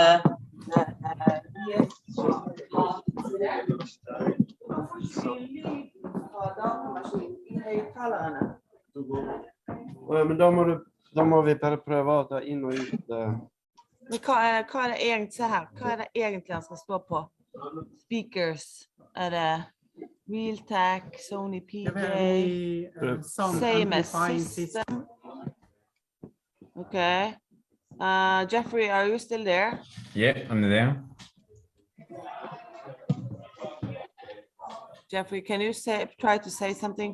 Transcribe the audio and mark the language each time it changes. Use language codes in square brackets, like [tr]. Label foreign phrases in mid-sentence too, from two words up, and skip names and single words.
[no] Men da må vi bare prøve å ta inn og ut. Men hva er det egentlig, se her, hva er det egentlig han skal stå på? Speakers, er det Realtek, Sony PJ, [en] same as system? Okay. Jeffrey, are you still there? Yeah, I'm there. Jeffrey, can you try to say something?